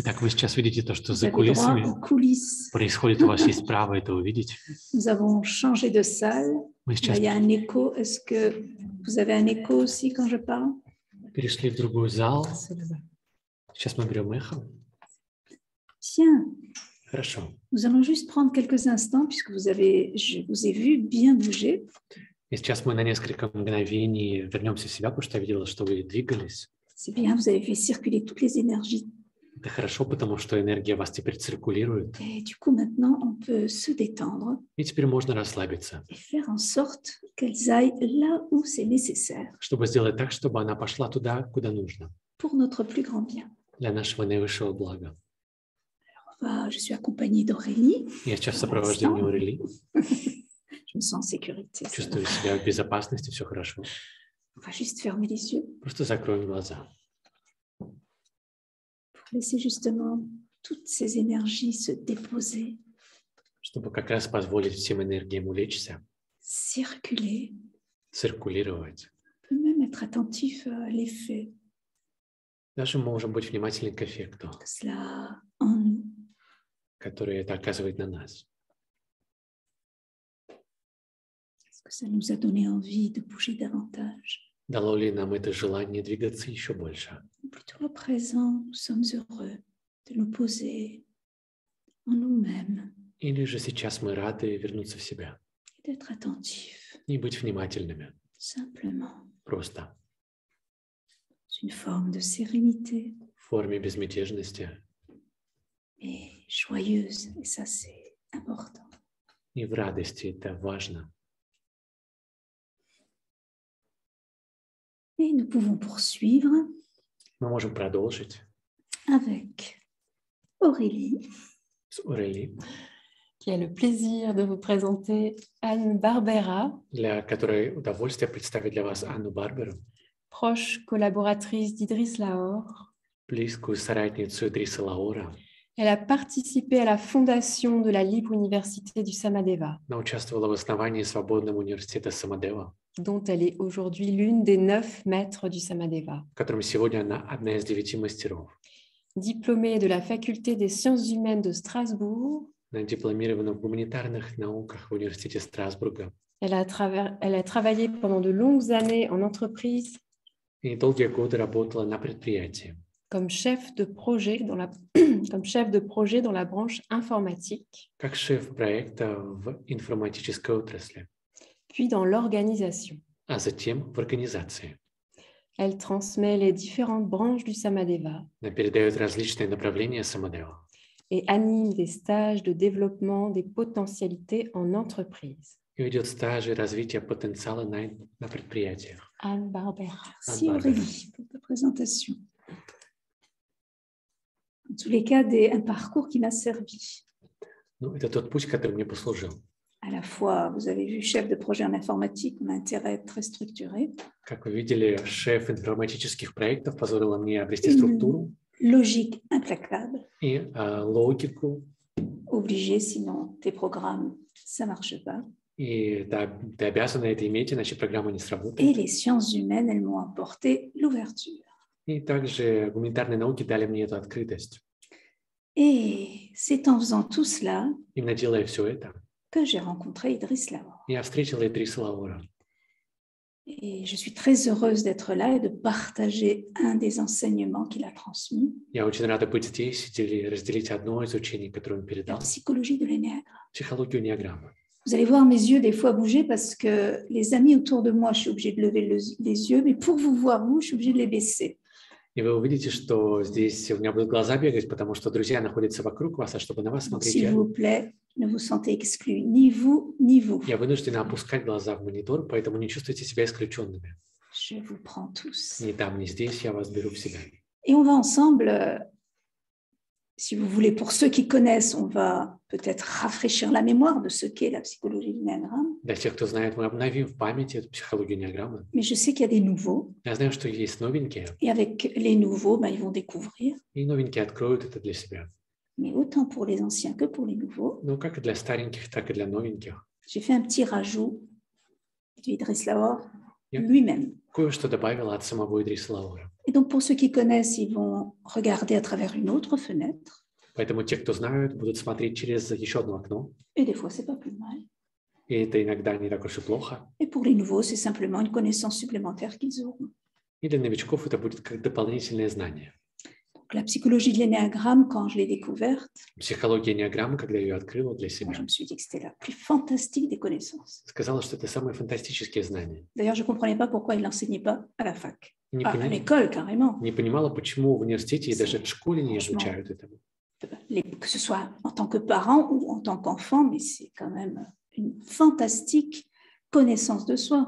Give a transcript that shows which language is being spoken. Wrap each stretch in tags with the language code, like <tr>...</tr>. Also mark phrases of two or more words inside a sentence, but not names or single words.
<ru>Итак, вы сейчас видите то, что</ru> <fr>Vous</fr> <ru>за</ru> <fr>avez droit</fr> <ru>кулисами</ru> <fr>aux coulisses.</fr> <ru>происходит. У вас есть право это увидеть.</ru> <fr>Nous avons changé de salle.</fr> <ru>Мы</ru> <fr>Là,</fr> <ru>сейчас</ru> <fr>il y a un écho. Est-ce que vous avez un écho aussi quand je parle?</fr> <ru>перешли в другой зал. Сейчас мы берем эхо.</ru> <fr>Bien.</fr> <ru>Хорошо.</ru> <fr>Nous allons juste prendre quelques instants puisque je vous ai vu bien bouger.</fr> <ru>И сейчас мы на несколько мгновений вернемся в себя, потому что я видела, что вы двигались.</ru> <fr>C'est bien, vous avez fait circuler toutes les énergies.</fr> <ru>Это хорошо, потому что энергия вас теперь циркулирует.</ru> <fr>Et du coup, maintenant, on peut se détendre</fr> <ru>И теперь можно расслабиться,</ru> <fr>et faire en sorte qu'elles aillent là où c'est nécessaire</fr> <ru>чтобы сделать так, чтобы она пошла туда, куда нужно,</ru> <fr>pour notre plus grand bien.</fr> <ru>для нашего наивысшего блага.</ru> <fr>Je suis accompagnée d'Aurélie.</fr> <ru>Я сейчас в сопровождении Орели,</ru> <fr>Je me sens en sécurité. ça va.</fr> <ru>чувствую себя в безопасности, все хорошо.</ru> <fr>On va juste fermer les yeux</fr> <ru>Просто закроем глаза,</ru> <fr>pour laisser justement toutes ces énergies se déposer,</fr> <ru>чтобы как раз позволить всем энергиям улечься,</ru> <fr>circuler,</fr> <ru>циркулировать.</ru> <fr>on peut même être attentif à l'effet</fr> <ru>Даже мы можем быть внимательны к эффекту,</ru> <fr>de cela en nous.</fr> <ru>который это оказывает на нас.</ru> <fr>Est-ce que ça nous a donné envie de bouger davantage?</fr> <ru>Дало ли нам это желание двигаться еще больше?</ru> <fr>Ou plutôt à présent, nous sommes heureux de nous poser en nous-mêmes</fr> <ru>Или же сейчас мы рады вернуться в себя</ru> <fr>et d'être attentifs,</fr> <ru>и быть внимательными,</ru> <fr>simplement.</fr> <ru>просто</ru> <fr>C'est une forme de sérénité,</fr> <ru>в форме безмятежности</ru> <fr>mais joyeuse, et ça c'est important.</fr> <ru>и в радости. Это важно.</ru> <fr>Et nous pouvons poursuivre</fr> <ru>Мы можем продолжить</ru> <fr>avec Aurélie,</fr> <ru>с Орели,</ru> <fr>Qui a le plaisir de vous présenter Anne Barbera,</fr> <ru>для которой удовольствие представить для вас Анну Барберу,</ru> <fr>proche collaboratrice d'Idriss Lahore.</fr> <ru>близкую соратницу Идриса Лаора.</ru> <fr>Elle a participé à la fondation de la Libre Université du Samadeva,</fr> <ru>Она участвовала в основании Свободного университета Самадева,</ru> <fr>dont elle est aujourd'hui l'une des 9 maîtres du Samadeva.</fr> <ru>в котором сегодня она одна из 9 мастеров.</ru> <fr>Diplômée de la faculté des sciences humaines de Strasbourg,</fr> <ru>Она дипломирована в гуманитарных науках в университете Страсбурга.</ru> <fr>elle a travaillé pendant de longues années en entreprise</fr> <ru>И долгие годы работала на предприятии,</ru> <fr>comme chef de projet dans la, comme chef de projet dans la branche informatique,</fr> <ru>как шеф проекта в информатической отрасли,</ru> <fr>puis dans l'organisation.</fr> <ru>а затем в организации.</ru> <fr>Elle transmet les différentes branches du Samadeva</fr> <ru>Она передает различные направления Самадева</ru> <fr>et anime des stages de développement des potentialités en entreprise.</fr> <ru>и ведет стажи развития потенциала на предприятиях.</ru> <fr>Anne Barbera. merci Aurélie pour ta présentation. En tous les cas, un parcours qui m'a servi.</fr> <ru>Ну, это тот путь, который мне послужил.</ru> <fr>À la fois, vous avez vu, chef de projet en informatique, on a intérêt à être très structuré.</fr> <ru>Как вы видели, шеф информатических проектов позволила мне обрести структуру</ru> <fr>Logique implacable,</fr> <ru>и логику.</ru> <fr>obligé, sinon tes programmes, ça ne marche pas.</fr> <ru>И ты обязана это иметь, иначе программа не</ru> <fr>Et</fr> <ru>сработает.</ru> <fr>les sciences humaines, elles m'ont apporté l'ouverture.</fr> <ru>И также гуманитарные науки дали мне эту открытость.</ru> <fr>Et c'est en faisant tout cela</fr> <ru>Именно делая все это,</ru> <fr>que j'ai rencontré Idriss Lahore.</fr> <ru>я встретила Идриса Лаора.</ru> <fr>Et je suis très heureuse d'être là et de partager un des enseignements qu'il a transmis,</fr> <ru>Я очень рада быть здесь и разделить одно из учений, которое он</ru> <fr>la</fr> <ru>передал,</ru> <fr>psychologie de l'énéagramme.</fr> <ru>психологию неограммы.</ru> <fr>Vous allez voir mes yeux des fois bouger parce que les amis autour de moi, je suis obligée de lever les yeux, mais pour vous voir, vous, je suis obligée de les baisser.</fr> <ru>И вы увидите, что здесь у меня будут глаза бегать, потому что друзья находятся вокруг вас, а чтобы на вас</ru> <fr>Donc,</fr> <ru>смотреть,</ru> <fr>s'il vous plaît, ne vous sentez exclus, ni vous, ni vous.</fr> <ru>я вынуждена опускать глаза в монитор, поэтому не чувствуйте себя исключенными.</ru> <fr>Je vous prends tous.</fr> <ru>Ни там, ни здесь я вас беру в себя.</ru> <fr>Et on va ensemble, si vous voulez, pour ceux qui connaissent, on va peut-être rafraîchir la mémoire de ce qu'est la psychologie de l'énéagramme.</fr> <ru>Для тех, кто знает, мы обновим в памяти эту психологию неограммы.</ru> <fr>Mais je sais qu'il y a des nouveaux.</fr> <ru>Я знаю, что есть новенькие,</ru> <fr>Et avec les nouveaux, ils vont découvrir.</fr> <ru>и новенькие откроют это для себя.</ru> <fr>Mais autant pour les anciens que pour les nouveaux.</fr> <ru>Ну, как и для стареньких, так и для новеньких.</ru> <fr>J'ai fait un petit rajout d'Idriss Lahore Yeah. lui-même.</fr> <ru>Кое-что добавила от самого Идриса Лаора.</ru> <fr>Et donc, pour ceux qui connaissent, ils vont regarder à travers une autre fenêtre.</fr> <ru>Поэтому те, кто знают, будут смотреть через еще одно окно.</ru> <fr>Et des fois, c'est pas plus mal.</fr> <ru>И это иногда не так уж и плохо.</ru> <fr>Et pour les nouveaux, c'est simplement une connaissance supplémentaire qu'ils auront.</fr> <ru>И для новичков это будет как дополнительное знание.</ru> <fr>Donc, la psychologie de l'énéagramme, quand je l'ai découverte,</fr> <ru>Психология неограммы, когда я ее открыла для</ru> <fr>moi,</fr> <ru>себя,</ru> <fr>je me suis dit que c'était la plus fantastique des connaissances.</fr> <ru>сказала, что это самые фантастические знания.</ru> <fr>D'ailleurs, je ne comprenais pas pourquoi il ne l'enseignait pas à la fac.</fr> <ru>Не</ru> <fr>à l'école carrément,</fr> <ru>не понимала, почему в университете и даже в школе не</ru> <fr>Franchement.</fr> <ru>изучают этому.</ru> <fr>Que ce soit en tant que parent ou en tant qu'enfant, mais c'est quand même une fantastique connaissance de soi.</fr>